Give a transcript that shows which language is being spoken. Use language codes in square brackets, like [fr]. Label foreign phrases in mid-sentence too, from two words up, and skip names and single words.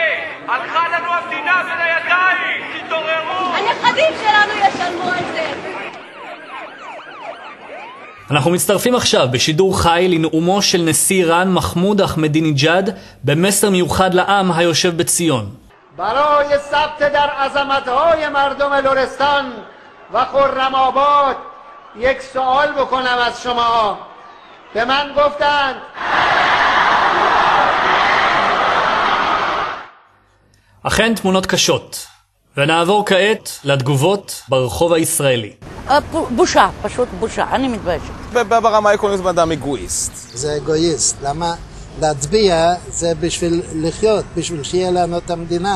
[he] הלכה לנו המדינה בין הידיים. תתעוררו. הנכדים שלנו ישלמו על זה. אנחנו מצטרפים עכשיו בשידור חי לנאומו של נשיא איראן מחמוד אחמדינג'אד במסר מיוחד לעם היושב בציון. [fa] برای ثبت در عظمت‌های مردم لرستان و خرم‌آباد یک سوال بکنم از شما. به من گفتند [he] אכן תמונות קשות, ונעבור כעת לתגובות ברחוב הישראלי. בושה, פשוט בושה, אני מתביישת. ברמה העקרונית אדם אגואיסט. זה אגואיסט, למה להצביע זה בשביל לחיות, בשביל שיהיה לנו את המדינה.